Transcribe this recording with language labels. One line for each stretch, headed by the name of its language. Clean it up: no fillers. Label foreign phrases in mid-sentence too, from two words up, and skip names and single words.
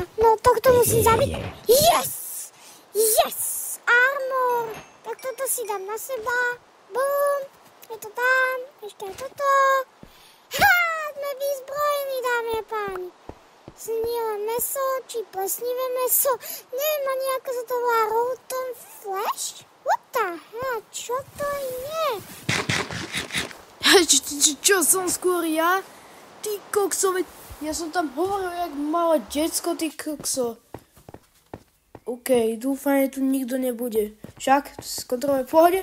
Slovak: No tohto musím zabiť. Yes! Armor. Tak toto si dám na seba. Bum. Je to tam. Ešte aj toto. Sme vyzbrojení, dámy a páni. Sníle meso, či plesnivé meso. Neviem ani, ako sa to volá.
English: Rotten flesh? What the hell?
Slovak: Čo to je? Čo som skôr ja? Ty kokso, ja som tam hovoril jak malé decko, ty kokso. OK, dúfam, že tu nikto nebude. Však, skontrolujem v pohode.